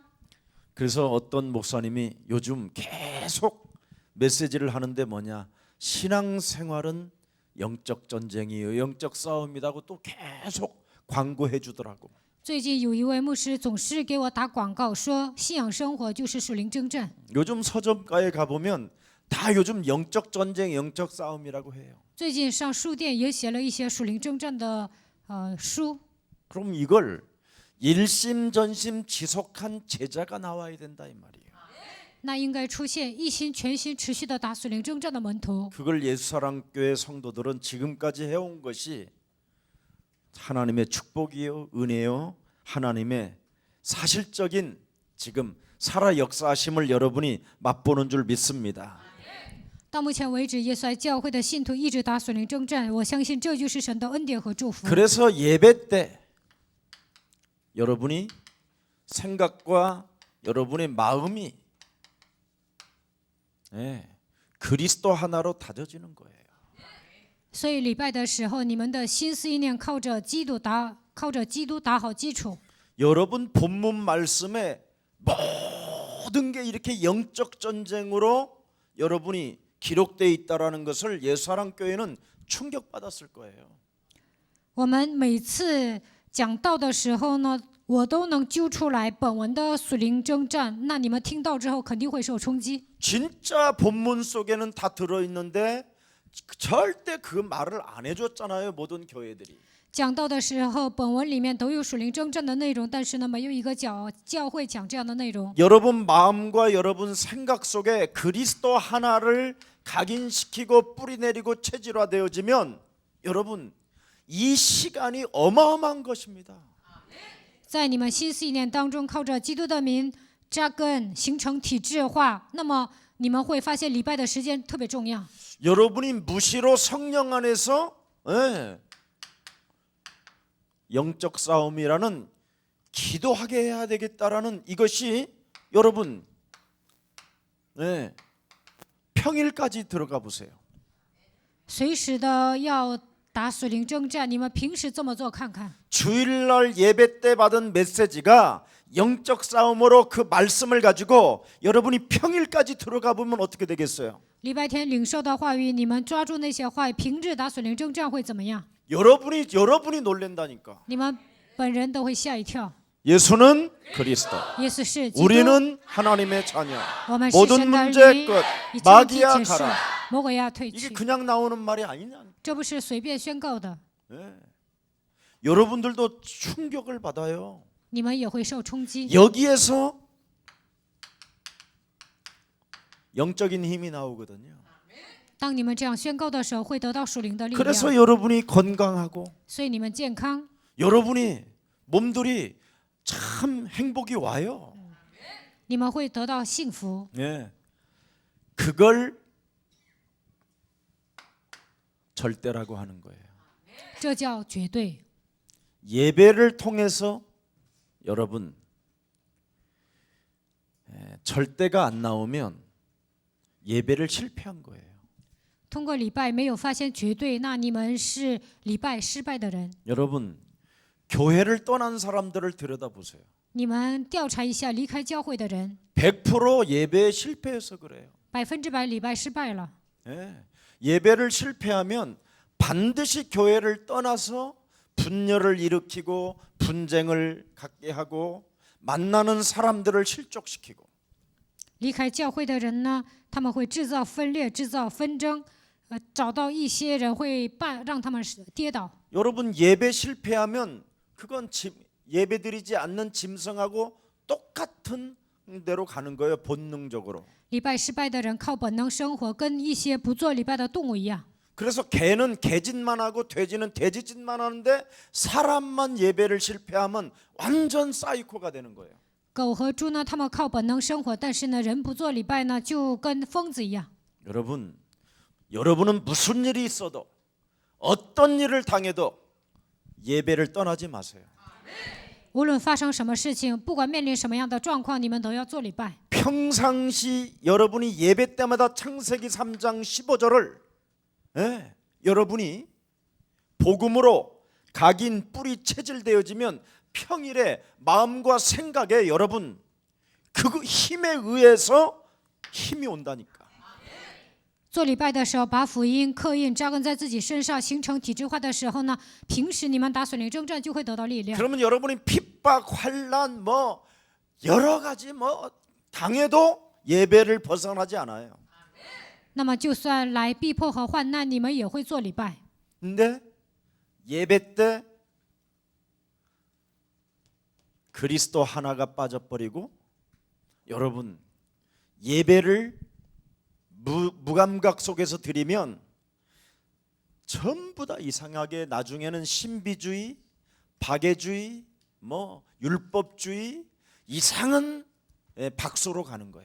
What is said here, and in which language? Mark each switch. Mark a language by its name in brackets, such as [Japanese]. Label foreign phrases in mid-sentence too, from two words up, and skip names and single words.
[Korean] 그래서 어떤 목사님이 요즘 계속 메시지를 하는데 뭐냐, 신앙생활은 영적 전쟁이에요, 영적 싸움이라고 또 계속 광고해 주더라고. [Chinese] 最近有一位牧师总是给我打广告，说信仰生活就是属灵征战。 [Korean] 요즘 서점가에 가보면 다 요즘 영적 전쟁, 영적 싸움이라고 해요. [Chinese] 最近上书店也写了一些属灵征战的书。 [Korean] 그럼 이걸 일심전심 지속한 제자가 나와야 된다 이 말이에요. [Chinese] 那应该出现一心全心持续的打属灵征战的门徒。 [Korean] 그걸 예수사랑교회 성도들은 지금까지 해온 것이 하나님의 축복이요, 은혜요, 하나님의 사실적인 지금 살아 역사하심을 여러분이 맛보는 줄 믿습니다. [Chinese] 到目前为止，耶稣爱教会的信徒一直打属灵征战，我相信这就是神的恩典和祝福。 [Korean] 그래서 예배 때 여러분이 생각과 여러분의 마음이 그리스도 하나로 다져지는 거예요. [Chinese] 所以礼拜的时候，你们的心思意念靠着基督打好基础。 [Korean] 여러분 본문 말씀에 모든 게 이렇게 영적 전쟁으로 여러분이 기록되어 있다라는 것을 예수사랑교회는 충격받았을 거예요. [Chinese] 我们每次讲道的时候呢，我都能揪出来本文的属灵征战，那你们听到之后肯定会受冲击。 [Korean] 진짜 본문 속에는 다 들어있는데 절대 그 말을 안 해줬잖아요, 모든 교회들이. [Chinese] 讲道的时候，本文里面都有属灵征战的内容，但是呢，没有一个教会讲这样的内容。 [Korean] 여러분 마음과 여러분 생각 속에 그리스도 하나를 각인시키고 뿌리내리고 체질화되어지면 여러분 이 시간이 어마어마한 것입니다. [Chinese] 在你们心思意念当中，靠着基督的名扎根，形成体制化，那么你们会发现礼拜的时间特别重要。 [Korean] 여러분이 무시로 성령 안에서 영적 싸움이라는 기도하게 해야 되겠다라는 이것이 여러분 평일까지 들어가 보세요. [Chinese] 随时的要打属灵征战，你们平时这么做看看。 [Korean] 주일날 예배 때 받은 메시지가 영적 싸움으로 그 말씀을 가지고 여러분이 평일까지 들어가 보면 어떻게 되겠어요? [Chinese] 礼拜天领受的话语，你们抓住那些话语，平日打属灵征战会怎么样？ [Korean] 여러분이 놀란다니까. [Chinese] 你们本人都会吓一跳。 [Korean] 예수는 그리스도. [Chinese] 耶稣是基督， [Korean] 우리는 하나님의 자녀. [Chinese] 我们是 [Korean] 모든 [Chinese] 神的儿 [Korean] 문제 [Chinese] 女， [Korean] 끝. [Chinese] 一切问题 [Korean] 마귀야 [Chinese] 结束。 [Korean] 가라. [Chinese] 魔鬼要退 [Korean] 이게 [Chinese] 去。 [Korean] 그냥 나오는 말이 아니냐. [Chinese] 这不是随便宣告的， [Korean] 예. 여러분들도 충격을 받아요. [Chinese] 你们也会受冲击。 [Korean] 여기에서 영적인 힘이 나오거든요. [Chinese] 当你们这样宣告的时候，会得到属灵的力量， [Korean] 그래서 여러분이 건강하고 [Chinese] 所以你们健康， [Korean] 여러분이 몸들이 참 행복이 와요. [Chinese] 你们会得到幸福。 [Korean] 예. 그걸 절대라고 하는 거예요. [Chinese] 这叫绝对。 [Korean] 예배를 통해서 여러분 절대가 안 나오면 예배를 실패한 거예요. [Chinese] 通过礼拜没有发现绝对，那你们是礼拜失败的人。 [Korean] 여러분 교회를 떠난 사람들을 들여다보세요. [Chinese] 你们调查一下离开教会的人， [Korean] 100% 예배에 실패해서 그래요. [Chinese] 100% 礼拜失败了。 [Korean] 예. 예배를 실패하면 반드시 교회를 떠나서 분열을 일으키고 분쟁을 갖게 하고 만나는 사람들을 실족시키고 [Chinese] 离开教会的人呢，他们会制造分裂，制造纷争，找到一些人会让他们跌倒。 [Korean] 여러분 예배 실패하면 그건 예배드리지 않는 짐승하고 똑같은 대로 가는 거예요. 본능적으로. [Chinese] 礼拜失败的人靠本能生活，跟一些不做礼拜的动物一样。 [Korean] 그래서 개는 개짓만 하고 돼지는 돼지짓만 하는데 사람만 예배를 실패하면 완전 사이코가 되는 거예요. [Chinese] 狗和猪呢，它们靠本能生活，但是呢，人不做礼拜呢，就跟疯子一样。 [Korean] 여러분은 무슨 일이 있어도 어떤 일을 당해도 예배를 떠나지 마세요. [Chinese] 无论发生什么事情，不管面临什么样的状况，你们都要做礼拜。 [Korean] 평상시 여러분이 예배 때마다 창세기 3장 15절을 여러분이 복음으로 각인 뿌리 체질되어지면 평일에 마음과 생각에 여러분 그 힘에 의해서 힘이 온다니까. [Chinese] 做礼拜的时候，把福音刻印扎根在自己身上，形成体制化的时候呢，平时你们打属灵征战就会得到力量。 [Korean] 그러면 여러분이 핍박, 환란 뭐 여러 가지 뭐 당해도 예배를 벗어나지 않아요. [Chinese] 那么，就算来逼迫和患难，你们也会做礼拜。 [Korean] 근데 예배 때 그리스도 하나가 빠져버리고 여러분 예배를 무감각 속에서 드리면 전부 다 이상하게 나중에는 신비주의, 박애주의, 뭐 율법주의 이상한 박수로 가는 거예요.